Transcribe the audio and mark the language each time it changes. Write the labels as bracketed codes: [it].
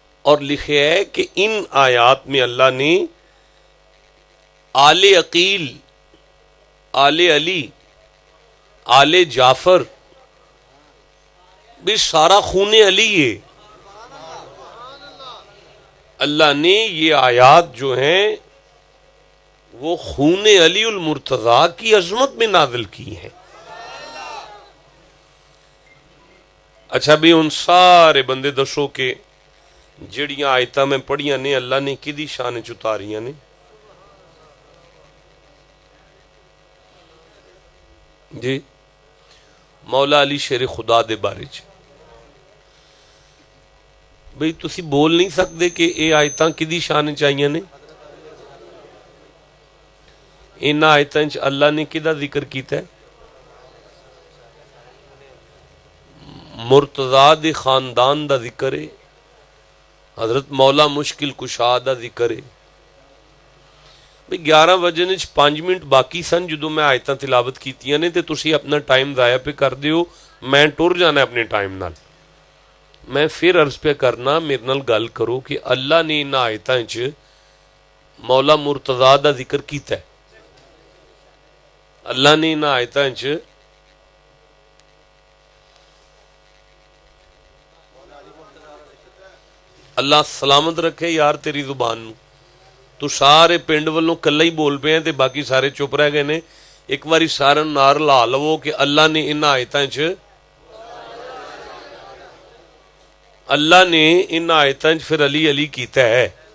[ur] اور لکھے ہے کہ ان آیات میں اللہ نے آل عقیل، آل علی، آل جعفر بھی سارا خون علی ہے. اللہ نے یہ آیات جو ہیں وہ خون علی المرتضیٰ کی عظمت میں نازل کی ہیں. [pa] اچھا بھی ان سارے بندے دسو کہ جڑیاں آیتاں میں پڑھیاں نے اللہ نے کدی شان چتاریاں نے؟ جی مولا علی شیر خدا دے بارے چ بھئی تسی بول نہیں سکتے کہ اے آیتاں کدی شان چاہیے نے؟ ان آیتاں چ اللہ نے کدا ذکر کیتا ہے؟ مرتضیٰ دے خاندان دا ذکر ہے، حضرت مولا مشکل کشا دا ذکر ہے. بھئی 11 بجے 5 منٹ باقی سن جدوں میں آیتاں تلاوت کیتیاں نے تے تسی اپنا ٹائم ضائع پہ کر دیو. میں ٹر جانا اپنے ٹائم نال. میں پھر عرض پہ کرنا میرے نال گل کرو کہ اللہ نے ان آیتاں چ مولا مرتضیٰ دا ذکر کیتا ہے. اللہ نے ان آیتاں چ اللہ سلامت رکھے یار تیری زبان نو. تو سارے پنڈ والوں کلا ہی بول پے ہیں تے باقی سارے چپ رہ گئے نے. ایک باری سارے نار لا لو کہ اللہ نے ان آیتاں چ اللہ نے ان آیتاں چ پھر علی علی کیتا ہے.